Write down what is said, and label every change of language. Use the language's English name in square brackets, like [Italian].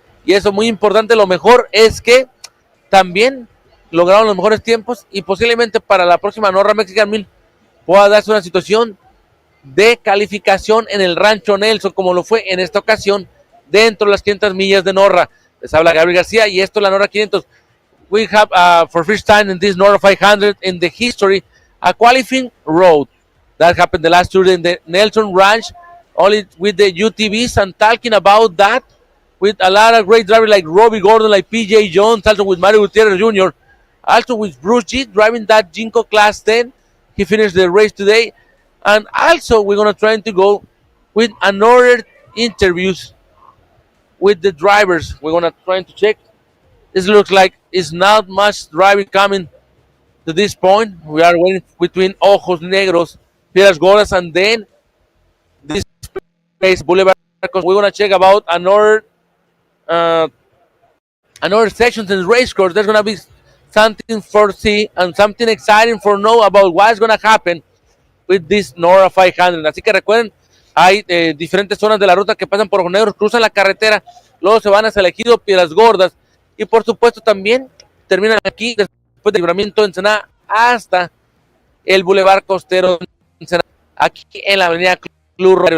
[Spanish] Y eso muy importante, lo mejor es que también lograron los mejores tiempos y posiblemente para la próxima Norra Mexican 1000 pueda darse una situación de calificación en el Rancho Nelson, como lo fue en esta ocasión dentro de las 500 millas de Norra. Les habla Gabriel García y esto es la Norra 500. [English] We have for first time in this Norra 500 in the history a qualifying road that happened the last year in the Nelson Ranch, only with the UTVs, and talking about that with a lot of great drivers like Robbie Gordon, like PJ Jones, also with Mario Gutierrez Jr., also with Bruce G driving that Jinko Class 10. He finished the race today. And also we're going to try to go with another interviews with the drivers. We're going to try to check. This looks like it's not much driving coming to this point. We are waiting between Ojos Negros, Piedras Gordas, and then this place, Boulevard. We're going to check about another sections in the race course. There's going to be something for see and something exciting for know about what's going to happen with this Norra 500. [Spanish] Así que recuerden, hay diferentes zonas de la ruta que pasan por Ojos Negros, cruzan la carretera, luego se van hacia el Ejido Piedras Gordas, Y por supuesto también terminan aquí después del libramiento de Ensenada hasta el Boulevard Costero de Ensenada, aquí en la avenida Club Rosario.